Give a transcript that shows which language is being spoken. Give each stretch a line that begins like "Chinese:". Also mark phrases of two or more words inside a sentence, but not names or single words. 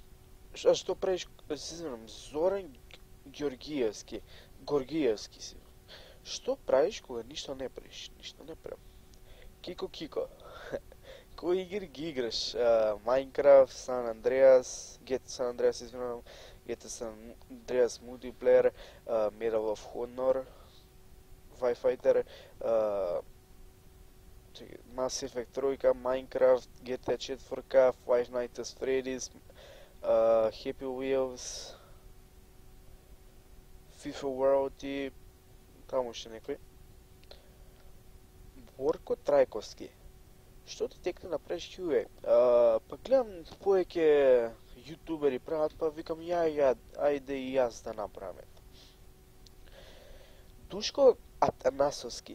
Macedonian: Што правиш? Се извинам, Зоран Горгиевски си. Што правиш кога ништо не правиш? Ништо не правам. Кико. Кои игри ги играш? Minecraft, San Andreas, San Andreas, извинувам, San Andreas Multiplayer, Medal of Honor, Firefighter, Mass Effect 3, Minecraft, GTA 4, Five Nights at Freddy's, Happy Wheels, FIFA World и таму уште некој. Борко Трајковски. Што ти текне да правиш QA? Па гледам повеќе јутубери прават, па викам ајде и јас да направам. Душко Атанасовски.